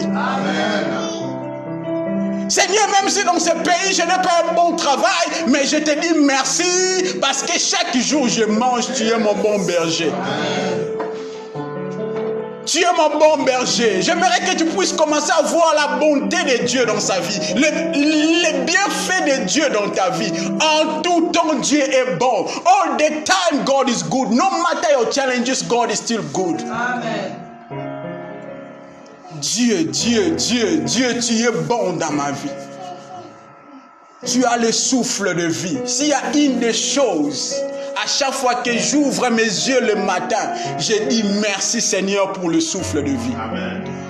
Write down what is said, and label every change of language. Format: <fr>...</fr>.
<fr>Amen. Seigneur, même si dans ce pays, je n'ai pas un bon travail, mais je te dis merci parce que chaque jour je mange, tu es mon bon berger. Tu es mon bon berger. J'aimerais que tu puisses commencer à voir la bonté de Dieu dans sa vie. Les bienfaits de Dieu dans ta vie. En tout temps, Dieu est bon.</fr> <en>All the time, God is good. No matter your challenges, God is still good. Amen.</en> <fr>Dieu, tu es bon dans ma vie. Tu as le souffle de vie. S'il y a une des choses, à chaque fois que j'ouvre mes yeux le matin, je dis merci Seigneur pour le souffle de vie. Amen.</fr>